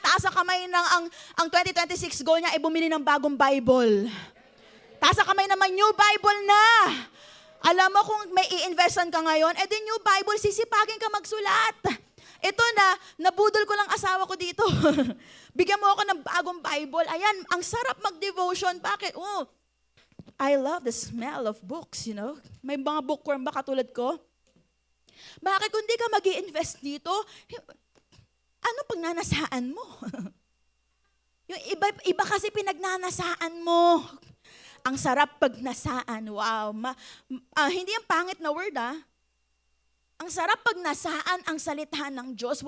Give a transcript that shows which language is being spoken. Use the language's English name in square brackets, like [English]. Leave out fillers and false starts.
[Filipino] Taas sa kamay ng ang 2026 goal niya ay bumili ng bagong Bible. Taas sa kamay naman, new Bible na. Alam mo kung may i-investan ka ngayon, [English] the new Bible, [Filipino] sisipagin ka magsulat. Ito nabudol ko lang asawa ko dito. Bigyan mo ako ng bagong Bible. Ayan, ang sarap mag-devotion. Bakit? [English] I love the smell of books, you know. [Filipino] May mga bookworm ba katulad ko? Bakit kung di ka mag-i-invest dito, ano pagnanasaan mo? Yung iba kasi pinagnanasaan mo. Ang sarap pagnasaan. Wow. Hindi yung pangit na word, Ang sarap pagnasaan ang salita ng Diyos.